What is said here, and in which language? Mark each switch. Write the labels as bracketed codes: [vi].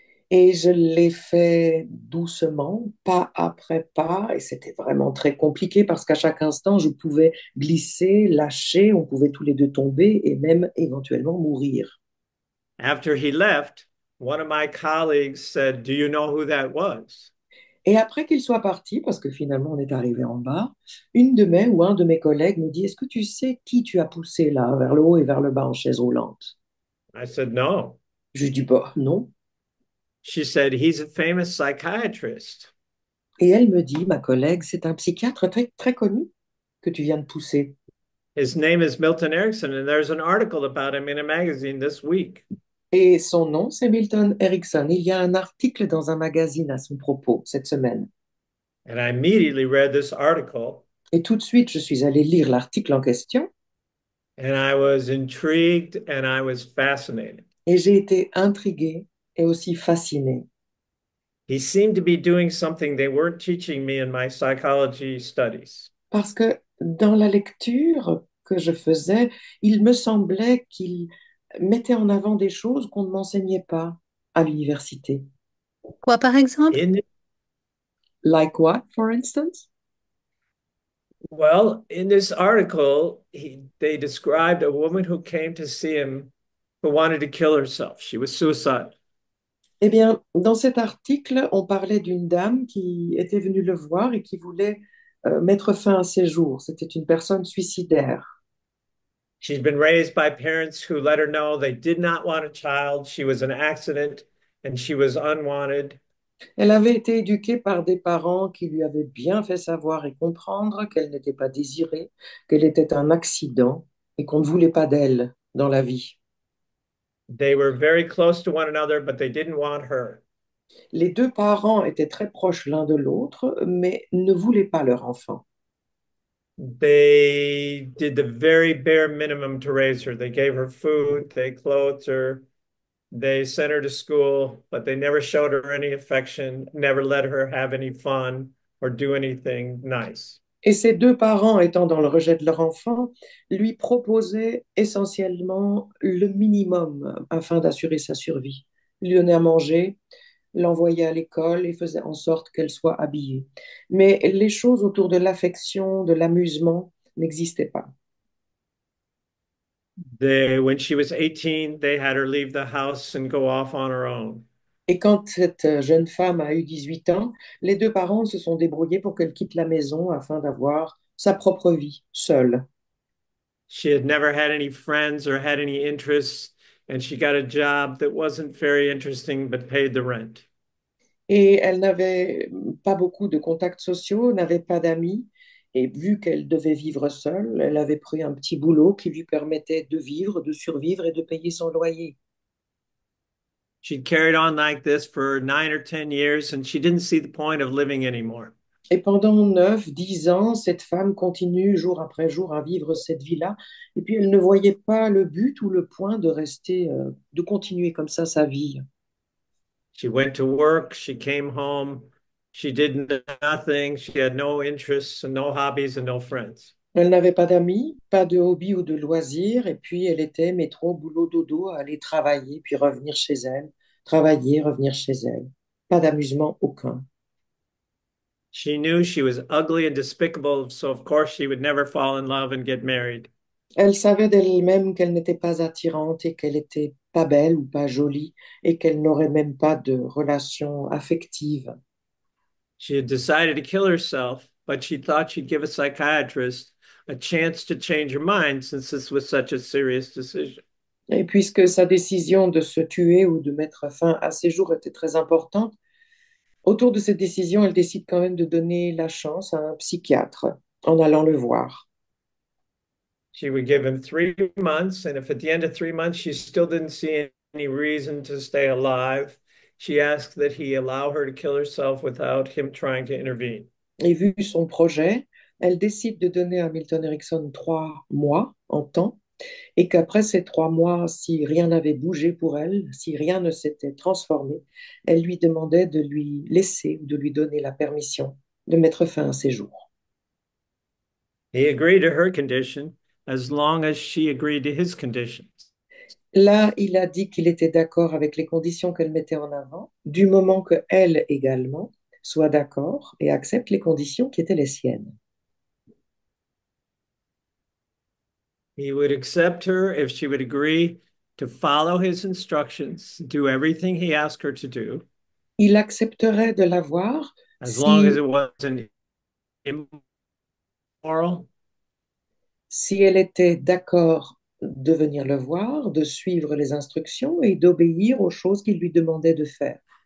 [fr] Et je l'ai fait doucement, pas après pas, et c'était vraiment très compliqué parce qu'à chaque instant, je pouvais glisser, lâcher, on pouvait tous les deux tomber et même éventuellement mourir. [en] After he left, one of my colleagues said, "Do you know who that was?" [fr] Et après qu'il soit parti, parce que finalement on est arrivé en bas, une de mes ou un de mes collègues me dit, est-ce que tu sais qui tu as poussé là, vers le haut et vers le bas en chaise roulante? [en] I said, "No." [fr] Je lui dis, bah non. [en] She said, "He's a famous psychiatrist." [fr] Et elle me dit, ma collègue, c'est un psychiatre très, très connu que tu viens de pousser. [en] His name is Milton Erickson, and there's an article about him in a magazine this week. [fr] Et son nom, c'est Milton Erickson. Il y a un article dans un magazine à son propos cette semaine. [en] And I immediately read this article, [fr] Et tout de suite, je suis allée lire l'article en question [en] and I was intrigued and I was fascinated. [fr] et j'ai été intriguée et aussi fascinée [en] He seemed to be doing something they weren't teaching me in my psychology studies. [fr] parce que dans la lecture que je faisais, il me semblait qu'il mettait en avant des choses qu'on ne m'enseignait pas à l'université. Quoi, par exemple? [en] In Like what, for instance? in this article, they described a woman who came to see him who wanted to kill herself. She was suicidal. [fr] Eh bien, dans cet article, on parlait d'une dame qui était venue le voir et qui voulait mettre fin à ses jours. C'était une personne suicidaire. [en] She's been raised by parents who let her know they did not want a child. She was an accident and she was unwanted. [fr] Elle avait été éduquée par des parents qui lui avaient bien fait savoir et comprendre qu'elle n'était pas désirée, qu'elle était un accident et qu'on ne voulait pas d'elle dans la vie. [en] They were very close to one another, but they didn't want her. [fr] Les deux parents étaient très proches l'un de l'autre, mais ne voulaient pas leur enfant. [en] They did the very bare minimum to raise her. They gave her food, they clothed her, they sent her to school, but they never showed her any affection, never let her have any fun or do anything nice. [fr] Et ces deux parents, étant dans le rejet de leur enfant, lui proposaient essentiellement le minimum afin d'assurer sa survie. Il lui donnait à manger, l'envoyait à l'école et faisait en sorte qu'elle soit habillée. Mais les choses autour de l'affection, de l'amusement n'existaient pas. [en] When she was 18, they had her leave the house and go off on her own. [fr] Et quand cette jeune femme a eu 18 ans, les deux parents se sont débrouillés pour qu'elle quitte la maison afin d'avoir sa propre vie, seule. [en] She had never had any friends or had any interests, and she got a job that wasn't very interesting but paid the rent. [fr] Et elle n'avait pas beaucoup de contacts sociaux, n'avait pas d'amis. Et vu qu'elle devait vivre seule, elle avait pris un petit boulot qui lui permettait de vivre, de survivre et de payer son loyer. [en] She'd carried on like this for 9 or 10 years, and she didn't see the point of living anymore. [fr] Et pendant 9, 10 ans, cette femme continue jour après jour à vivre cette vie-là. Et puis elle ne voyait pas le but ou le point de rester, de continuer comme ça sa vie. [en] She went to work, she came home, she did nothing, she had no interests and no hobbies and no friends. [fr] Elle n'avait pas d'amis, pas de hobby ou de loisirs. Et puis elle était métro, boulot, dodo, à aller travailler, puis revenir chez elle. Travailler, revenir chez elle. Pas d'amusement aucun. [en] She knew she was ugly and despicable, so of course she would never fall in love and get married. [fr] Elle savait d'elle-même qu'elle n'était pas attirante et qu'elle était pas belle ou pas jolie et qu'elle n'aurait même pas de relation affective. [en] She had decided to kill herself, but she thought she'd give a psychiatrist a chance to change her mind since this was such a serious decision. [fr] Et puisque sa décision de se tuer ou de mettre fin à ses jours était très importante, autour de cette décision, elle décide quand même de donner la chance à un psychiatre en allant le voir. [en] She would give him 3 months, and if at the end of 3 months she still didn't see any reason to stay alive, she asked that he allow her to kill herself without him trying to intervene. [fr] Et vu son projet, elle décide de donner à Milton Erickson 3 mois en temps et qu'après ces 3 mois, si rien n'avait bougé pour elle, si rien ne s'était transformé, elle lui demandait de lui laisser ou de lui donner la permission de mettre fin à ses jours. [en] He agreed to her condition as long as she agreed to his conditions. [fr] Là, il a dit qu'il était d'accord avec les conditions qu'elle mettait en avant, du moment que elle également soit d'accord et accepte les conditions qui étaient les siennes. [en] He would accept her if she would agree to follow his instructions, do everything he asked her to do, [fr] Il accepterait de la voir [en] as long as [fr] si, [en] it wasn't immoral. [fr] si elle était d'accord de venir le voir, de suivre les instructions et d'obéir aux choses qu'il lui demandait de faire.